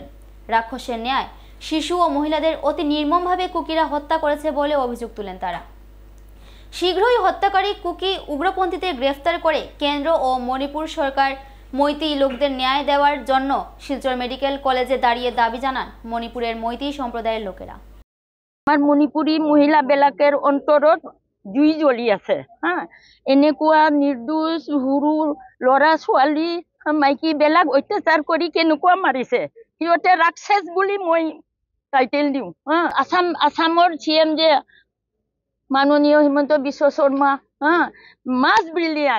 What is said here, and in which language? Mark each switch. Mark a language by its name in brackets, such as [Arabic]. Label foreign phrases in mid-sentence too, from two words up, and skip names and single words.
[Bangla] রাক্ষসের ন্যায় শিশু ও মহিলাদের অতি নির্মমভাবে কুকিরা হত্যা করেছে বলে অভিযোগ তুলেন তারা। শীঘ্রই হত্যাকারী কুকি উগ্রপন্থীদের গ্রেফতার করে কেন্দ্র ও মণিপুর সরকার মৈতেই লোকদের ন্যায় দেওয়ার জন্য শিলচর মেডিকেল কলেজে দাঁড়িয়ে দাবি জানান মণিপুরের মৈতেই সম্প্রদায়ের লোকেরা। [Assamese] আমার মণিপুৰী মহিলাবিলাকৰ অন্তৰত জুই জ্বলি আছে। এনেকুৱা নিৰ্দোষ সৰু ল'ৰা ছোৱালী মাইকীবিলাক অত্যাচাৰ কৰি কেনেকুৱা মাৰিছে, সিহঁতে ৰাক্ষস বুলি মই টাইটেল দিওঁ। আসামৰ CM যে মাননীয় হিমন্ত বিশ্ব শৰ্মা, [English] much brilliant.